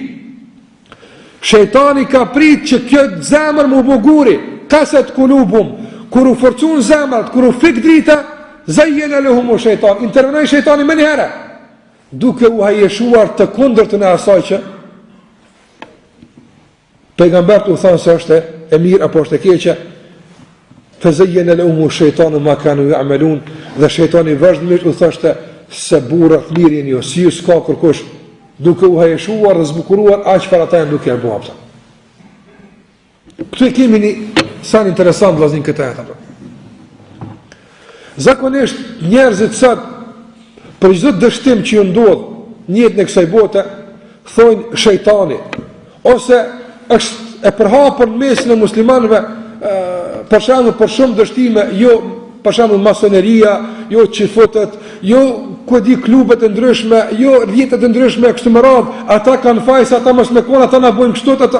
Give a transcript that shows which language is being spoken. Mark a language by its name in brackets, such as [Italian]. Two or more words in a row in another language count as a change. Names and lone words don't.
[Albanian] Shejtani ka prit që kjo zemër mu buguri, [Arabic] قست قلوبهم, [Albanian] kur u forcun zemrat, kur u fik drita, [Arabic] زين لهم الشيطان, [Albanian] intervenoi shejtani më një herë, duke u hajeshuar të kundërtën e asaj që pejgambert u thanë se është e mirë apo është e keqe. [Arabic] فزين لهم الشيطان ما كانوا يعملون, [Albanian] dhe shejtani vazhdimisht u thoshte se burrat mirë jeni ju, si ju s'ka kërkush, duke u hajeshuar dhe zbukuruar aq çfarë ata janë duke e bërë. Këtu e kemi një san interesant vllaznin këtë atë. Zakonisht njerëzit sot për çdo dështim që ju ndodh në jetën e kësaj bote thonë shejtani ose është e përhapur mesin e muslimanëve për shembull për shumë dështime, jo për shembull masoneria, jo çifotët, jo ku di klubet e ndryshme, jo rrjetet e ndryshme kështu me radhë, ata kanë fajs, ata mos me kon, ata na bojnë kështu ata.